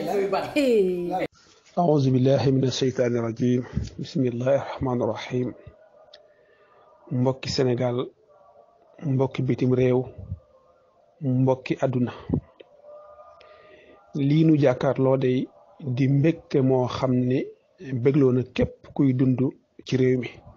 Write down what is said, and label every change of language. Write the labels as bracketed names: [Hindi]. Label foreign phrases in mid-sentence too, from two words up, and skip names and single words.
[Arabic] أعوذ بالله من الشيطان الرجيم بسم الله الرحمن الرحيم [Wolof] mbokki Sénégal mbokki bitim réew mbokki àdduna lii nu jàkkaarloo day di mbégte moo xam ne bégloo na képp kuy dund ci réew mi